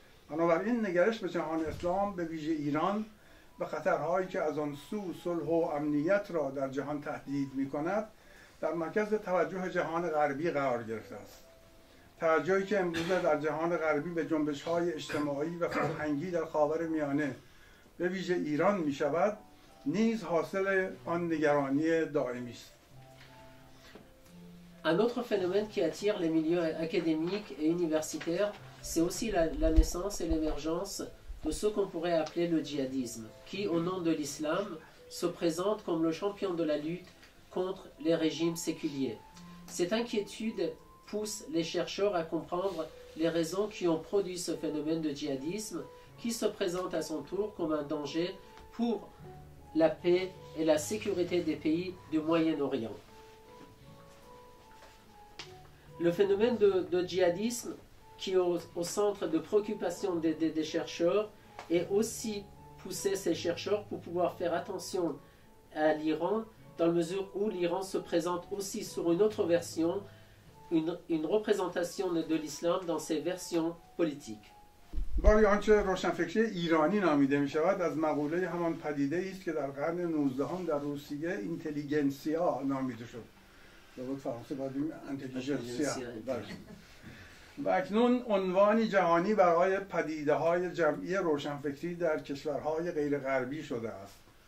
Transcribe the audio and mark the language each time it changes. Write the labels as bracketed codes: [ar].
[fa] بنابراین نگرش به جهان اسلام، به ویژه ایران، و خطرهایی که از آن سو صلح و امنیت را در جهان تهدید می‌کند، در مرکز توجه جهان غربی قرار گرفته است. توجهی که امروزه در جهان غربی به جنبش‌های اجتماعی و فرهنگی در خاورمیانه به ویژه ایران می‌شود، نیز حاصل آن نگرانی دائمی است. [fr] Un autre phénomène qui attire les milieux académiques et universitaires, c'est aussi la naissance et l'émergence de ce qu'on pourrait appeler le djihadisme, qui, au nom de l'islam, se présente comme le champion de la lutte contre les régimes séculiers. Cette inquiétude pousse les chercheurs à comprendre les raisons qui ont produit ce phénomène de djihadisme, qui se présente à son tour comme un danger pour la paix et la sécurité des pays du Moyen-Orient. Le phénomène de djihadisme qui est au centre de préoccupation des chercheurs et aussi pousser ces chercheurs pour pouvoir faire attention à l'Iran, dans la mesure où l'Iran se présente aussi sur une autre version, une représentation de l'islam dans ses versions politiques. [fa] باری آنچه روشنفکری ایرانی نامیده می شود از مقوله همان پدیده است که در قرن 19 در روسیه اینتلیگنسیا نامیده شد. در فرانسه باید انتلیجنسیا. و اکنون عنوانی جهانی برای پدیده‌های جمعی روشنفکری در کشورهای غیر غربی شده است.